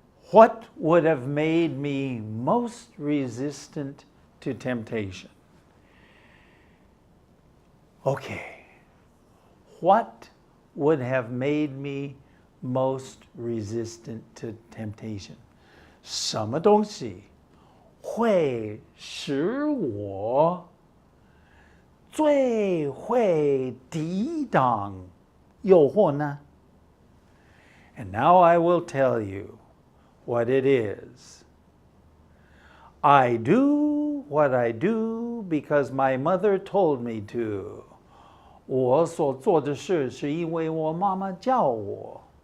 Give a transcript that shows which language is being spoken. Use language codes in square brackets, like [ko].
[en] What would have made me most resistant to temptation? Okay. What would have made me most resistant to temptation? [zh] 什么东西会使我最会抵挡诱惑呢? [en] And now I will tell you what it is. I do what I do because my mother told me to. [zh] 我所做的事是因为我妈妈叫我.